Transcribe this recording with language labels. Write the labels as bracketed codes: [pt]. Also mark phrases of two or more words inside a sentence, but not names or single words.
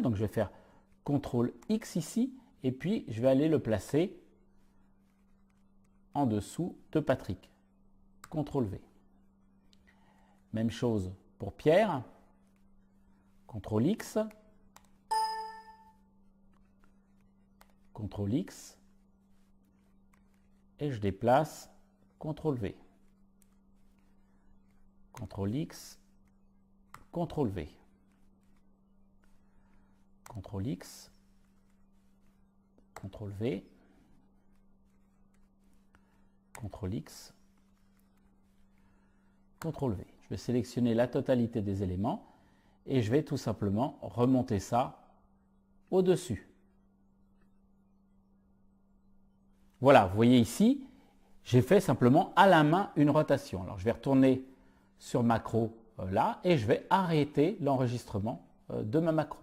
[fr] Donc je vais faire CTRL X ici et puis je vais aller le placer en dessous de Patrick. CTRL V. Même chose pour Pierre. CTRL X. CTRL X. Et je déplace CTRL V. CTRL X. CTRL V. CTRL X. CTRL V. CTRL X. CTRL V. Je vais sélectionner la totalité des éléments et je vais tout simplement remonter ça au-dessus. Voilà, vous voyez ici, j'ai fait simplement à la main une rotation. Alors je vais retourner sur macro là et je vais arrêter l'enregistrement de ma macro.